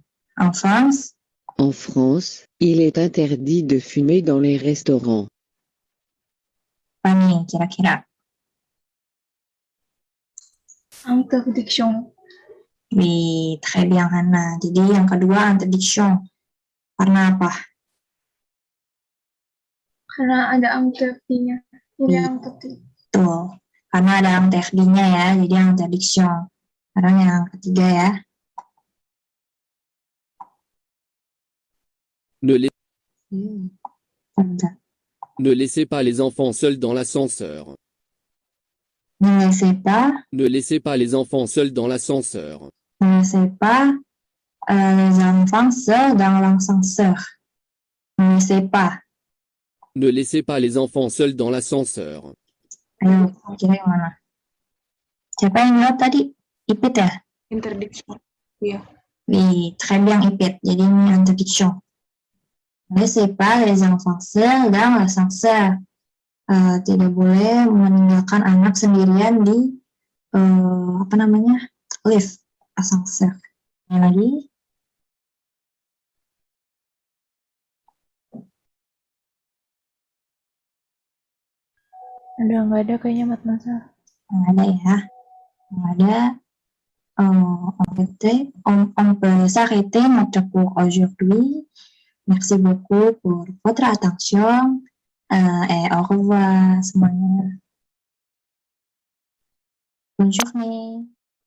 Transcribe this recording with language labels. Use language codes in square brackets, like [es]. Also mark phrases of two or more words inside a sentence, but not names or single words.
[fr] En France. En France, il est interdit de fumer dans les restaurants. [id] Apa nih kira-kira? Interdiction. [fr] Oui, très bien, Hana. [id] Jadi yang kedua interdiction. Karena apa? Karena ada interdinya. Tuh, karena ada interdinya ya, jadi interdiction. Sekarang yang ketiga ya. [fr] Ne laissez pas les enfants seuls dans l'ascenseur. Ne laissez pas. Ne laissez pas les enfants seuls dans l'ascenseur. Ne laissez pas les enfants seuls dans l'ascenseur. Ne laissez pas. Ne laissez pas les enfants seuls dans l'ascenseur. [id] Ayo, kira yang mana? Siapa yang jawab tadi? Ipit ya? Interdiction. Iya. [fr] Oui, très bien Ipit. [id] Jadi ini interdiction. [fr] Ne laissez pas les enfants seuls dans l'ascenseur. [id] Tidak boleh meninggalkan anak sendirian di lift, ascenseur. Yang lagi? Udah nggak ada kayaknya mat masa. Nggak ada ya. Nggak ada. [fr] On peut s'arrêter notre cours aujourd'hui. Merci beaucoup pour votre attention et au revoir semuanya. Bonne journée.